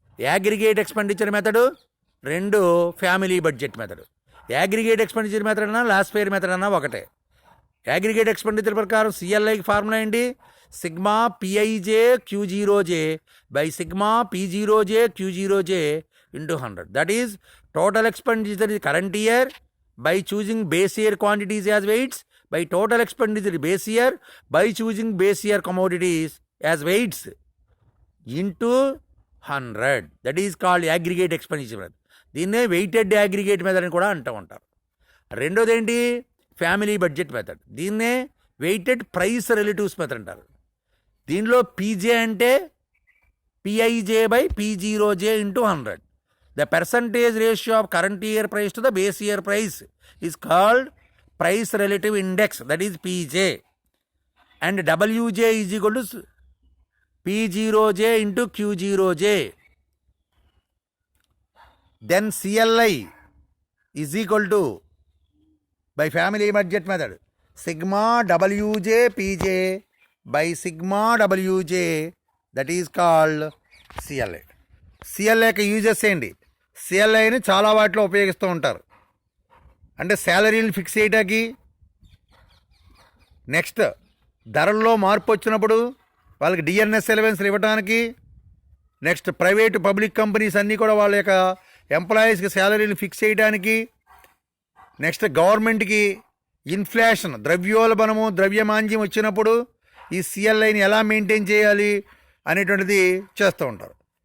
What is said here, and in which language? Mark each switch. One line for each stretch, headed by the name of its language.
Telugu: Aggregate expenditure method, 2 family budget method. Aggregate expenditure method అన్నా last fair method అన్నా ఒకటే. Aggregate expenditure ప్రకారం సిఎల్ఐకి formula ఏంటి?
English: Sigma p i j క్యూ0జే by sigma పి0జే క్యూ0జే into 100. That is total expenditure is current year by choosing base year quantities as weights by total expenditure base year by choosing base year commodities as weights into 100. That is called aggregate expenditure method.
Telugu: దీన్నే weighted aggregate method అని కూడా అంటూ ఉంటారు. రెండోది ఏంటి? Family budget method. దీన్నే weighted price relatives method అంటారు. దీనిలో పీజే అంటే పిఐజే by పి0జే into 100.
English: The percentage ratio of current year price to the base year price is called price relative index, that is PJ. And WJ is equal to P0J into Q0J. Then CLI is equal to, by family budget method, sigma WJ PJ by sigma WJ, that is called CLI.
Telugu: CLI యొక్క uses ఏంటి? సిఎల్ఐని చాలా వాటిలో ఉపయోగిస్తూ ఉంటారు. అంటే శాలరీని fix చేయడానికి, next ధరల్లో మార్పు వచ్చినప్పుడు వాళ్ళకి డిఎన్ఎస్ ఎలవెన్స్లు ఇవ్వడానికి, నెక్స్ట్ ప్రైవేటు పబ్లిక్ కంపెనీస్ అన్నీ కూడా వాళ్ళ యొక్క ఎంప్లాయీస్కి శాలరీని ఫిక్స్ చేయడానికి, నెక్స్ట్ గవర్నమెంట్కి ఇన్ఫ్లేషన్ ద్రవ్యోల్బణము ద్రవ్యమాంద్యం వచ్చినప్పుడు ఈ సిఎల్ఐని ఎలా మెయింటైన్ చేయాలి అనేటువంటిది చేస్తూ ఉంటారు.